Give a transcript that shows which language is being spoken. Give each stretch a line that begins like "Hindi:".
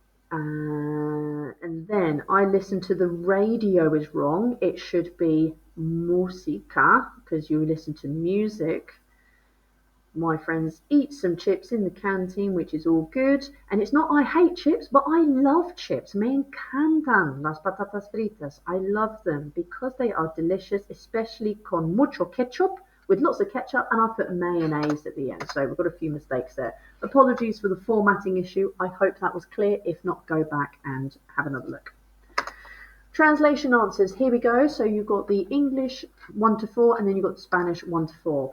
English: And then I listen to the radio is wrong. It should be música because you listen to music. My friends eat some chips in the canteen, which is all good. And it's not I hate chips, but I love chips.
Spanish: Me encantan las patatas fritas.
English: I love them because they are delicious, especially
Spanish: con mucho ketchup,
English: with lots of ketchup, and I put mayonnaise at the end. So we've got a few mistakes there. Apologies for the formatting issue. I hope that was clear. If not, go back and have another look. Translation answers, here we go. So you've got the English 1 to 4, and then you've got the Spanish 1 to 4.